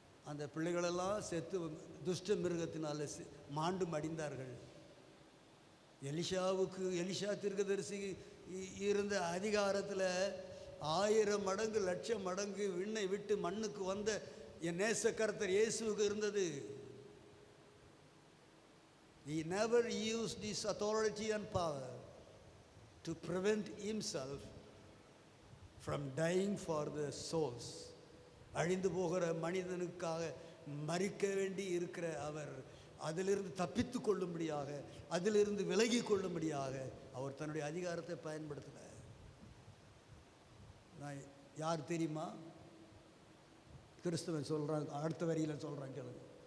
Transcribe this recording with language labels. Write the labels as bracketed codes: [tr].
[ta] அந்த பிள்ளைகளெல்லாம் செத்து துஷ்ட மிருகத்தினால மாண்டு மடிந்தார்கள். எலிஷா தீர்க்கதரிசி இருந்த அதிகாரத்தில் 1000 மடங்கு 1,00,000 மடங்கு விண்ணை விட்டு மண்ணுக்கு வந்த என் நேசக்கர்த்தர் இயேசுவுக்கு இருந்தது. [en] He never used his authority and power to prevent himself from dying for the souls. [ta] அழிந்து போகிற மனிதனுக்காக மரிக்க வேண்டி இருக்கிற அவர் அதிலிருந்து தப்பித்து கொள்ளும்படியாக, அதிலிருந்து விலகி கொள்ளும்படியாக அவர் தன்னுடைய அதிகாரத்தை பயன்படுத்தல. நான் யார் தெரியுமா? கிறிஸ்தவன் சொல்கிறான், அடுத்த வரியில் சொல்கிறான் கேளுங்க.